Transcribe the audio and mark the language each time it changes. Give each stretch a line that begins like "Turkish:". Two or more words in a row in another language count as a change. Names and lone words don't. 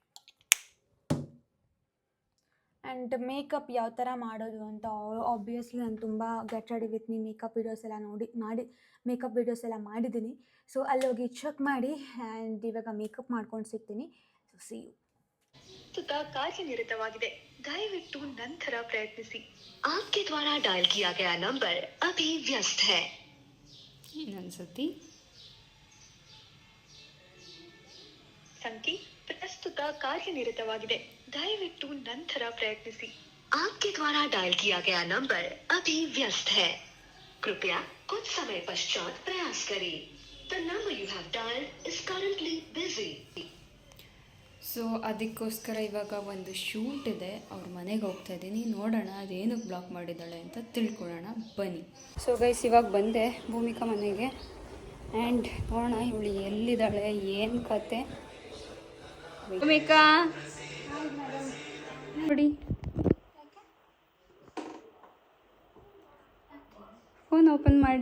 English: and makeup
Kannada: ಯಾವ ಥರ ಮಾಡೋದು ಅಂತ ಆಬ್ವಿಯಸ್ಲಿ ನಾನು ತುಂಬ
English: get ready with me makeup videos
Kannada: ಎಲ್ಲ
English: makeup videos
Kannada: ಎಲ್ಲ ಮಾಡಿದ್ದೀನಿ. ಸೊ ಅಲ್ಲೋಗಿ ಚೆಕ್ ಮಾಡಿ ಆ್ಯಂಡ್ ಇವಾಗ ಮೇಕಪ್ ಮಾಡ್ಕೊಂಡು ಸಿಗ್ತೀನಿ.
English: so see you.
Kannada: ಪ್ರಸ್ತುತ ಕಾರ್ಯನಿರತವಾಗಿದೆ, ದಯವಿಟ್ಟು ನಂತರ ಪ್ರಯತ್ನಿಸಿ.
Hindi: आपके द्वारा डायल किया गया नंबर अभी व्यस्त है.
Kannada: ಇನ್ನೊಂದ್ಸತಿ. ಸಂಖ್ಯೆ ಪ್ರಸ್ತುತ ಕಾರ್ಯನಿರತವಾಗಿದೆ, ದಯವಿಟ್ಟು ನಂತರ ಪ್ರಯತ್ನಿಸಿ.
Hindi: आपके द्वारा डायल किया गया नंबर अभी व्यस्त है, कृपया कुछ समय पश्चात प्रयास करें.
English: The number you have dialed is currently busy.
Kannada: ಸೊ ಅದಕ್ಕೋಸ್ಕರ ಇವಾಗ ಒಂದು ಶೂಟ್ ಇದೆ, ಅವ್ರ ಮನೆಗೆ ಹೋಗ್ತಾ ಇದ್ದೀನಿ. ನೋಡೋಣ ಅದೇನಕ್ಕೆ ಬ್ಲಾಕ್ ಮಾಡಿದ್ದಾಳೆ ಅಂತ ತಿಳ್ಕೊಳ್ಳೋಣ ಬನ್ನಿ.
English: so guys,
Kannada: ಇವಾಗ ಬಂದೆ ಭೂಮಿಕಾ ಮನೆಗೆ ಆ್ಯಂಡ್ ನೋಡೋಣ ಇವಳು ಎಲ್ಲಿದ್ದಾಳೆ, ಏನು ಕತೆ. ಭೂಮಿಕಾ ನೋಡಿ,
English: phone open
Kannada: ಮಾಡಿ.